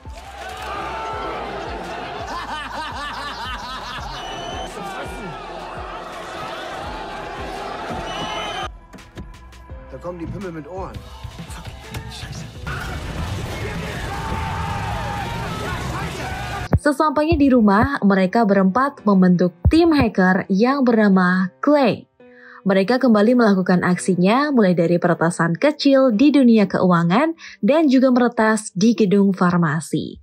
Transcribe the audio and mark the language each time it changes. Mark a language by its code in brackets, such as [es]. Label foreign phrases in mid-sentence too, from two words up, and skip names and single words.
[de] Da kommen die Pimmel mit Ohren. Fuck, Scheiße. [id] Sesampainya di rumah, mereka berempat membentuk tim hacker yang bernama Clay. Mereka kembali melakukan aksinya mulai dari peretasan kecil di dunia keuangan dan juga meretas di gedung farmasi.